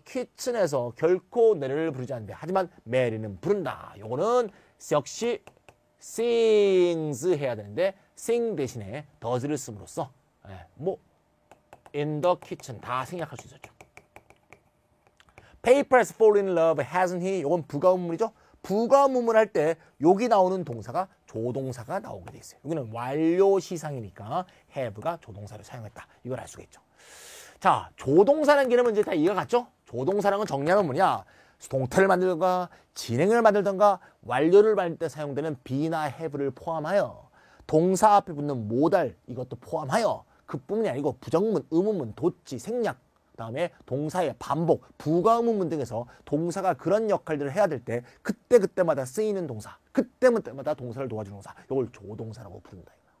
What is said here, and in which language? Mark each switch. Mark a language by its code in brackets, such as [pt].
[ko] 키친에서 결코 노래를 부르지 않는데 하지만 메리는 부른다. 요거는 역시 sings 해야 되는데 sing 대신에 does를 씀으로써 뭐 [en] in the kitchen [ko] 다 생략할 수 있었죠. [en] Paper has fallen in love, hasn't he? [ko] 요건 부가문문이죠. 부가문문 할 때 여기 나오는 동사가 조동사가 나오게 돼 있어요. 여기는 완료 시상이니까 have가 조동사를 사용했다. 이걸 알 수가 있죠. 자, 조동사라는 개념은 이제 다 이해가 갔죠? 조동사라는 건 정리하면 뭐냐? 수동태를 만들던가 진행을 만들던가 완료를 만들 때 사용되는 be나 have를 포함하여 동사 앞에 붙는 모달 이것도 포함하여 그뿐만이 아니고 부정문, 의문문, 도치, 생략 그다음에 동사의 반복, 부가의문문 등에서 동사가 그런 역할들을 해야 될 때 그때마다 쓰이는 동사, 그때마다 동사를 도와주는 동사 이걸 조동사라고 부른다.